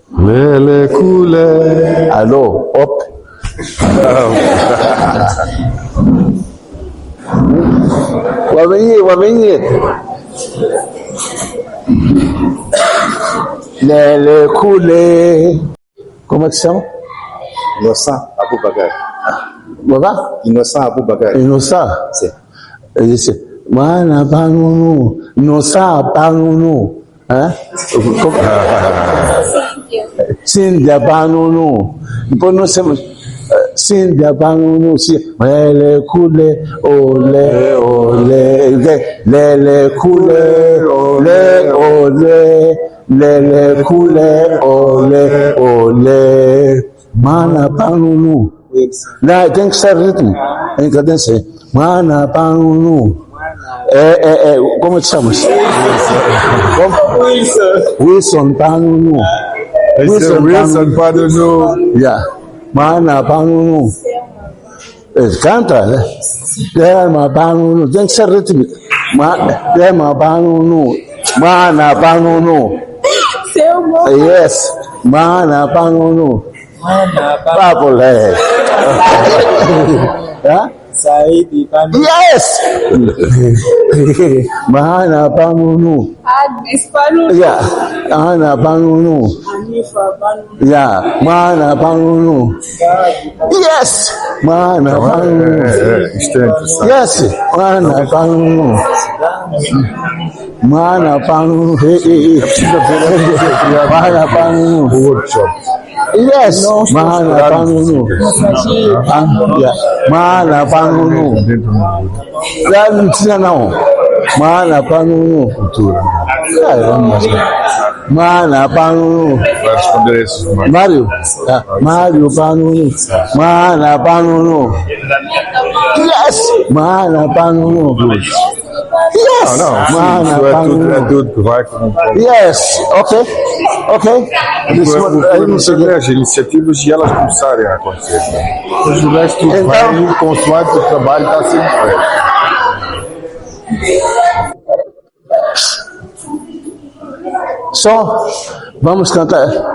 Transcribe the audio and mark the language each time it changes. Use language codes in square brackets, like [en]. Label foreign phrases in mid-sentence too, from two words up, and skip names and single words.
[pt] Alô, op. Wabenye. Lele cule. Como é que chama? Innocent Abubakar. Baba? Innocent Abubakar. Innocent? Sim. Ele disse, mana banunu, Innocent banunu. Cynthia banunu. Depois nós temos Cynthia banunu. Lele cule, ole, lele cule, ole, lele cule, ole, mana banunu. Não, tem que ser ritmo, em cadência. Mana banunu. Como te chamas? Wilson banunu. Wilson Banunu. Yeah. Mana banunu. Canta, né? Dema banunu. Tem que ser ritmo. Dema banunu. Mana banunu. Yes. Mana banunu. Babole. Saidi Banunu. Yes. Mana banunu. Agnes Banunu. Yeah. Ana banunu. Hanifa Banunu. Yeah. Mana banunu. Yes. Mana banunu. Isto é interessante. [en] Yes. Mana banunu. Mana banunu. Mana banunu. Workshop. Yes. Mana banunu. Yeah. Mana banunu. [pt] Não precisa não. Mana banunu. Cultura. Caramba. Mana banunu. Vai responder esses mais. Mário. Mário banunu. Mana banunu. Yes. Mana banunu. Yes. Mana Isso é banunu. tudo que vai como. [en] Yes. Ok. [pt] As iniciativas e elas começarem a acontecer. Mas o resto vem consoante o trabalho está sendo feito. Só vamos cantar.